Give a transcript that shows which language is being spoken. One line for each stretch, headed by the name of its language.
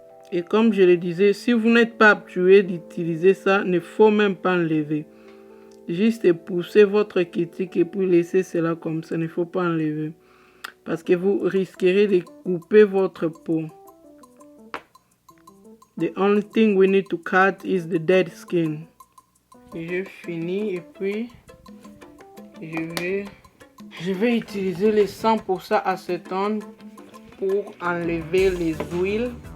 French: Et comme je le disais, si vous n'êtes pas habitué d'utiliser ça, il ne faut même pas enlever. Juste pousser votre cutique et puis laisser cela comme ça. Il ne faut pas enlever. Parce que vous risquerez de couper votre peau.
English: The only thing we need to cut is the dead skin.
French: Et je finis et puis je vais utiliser les 100% acétone pour enlever les huiles.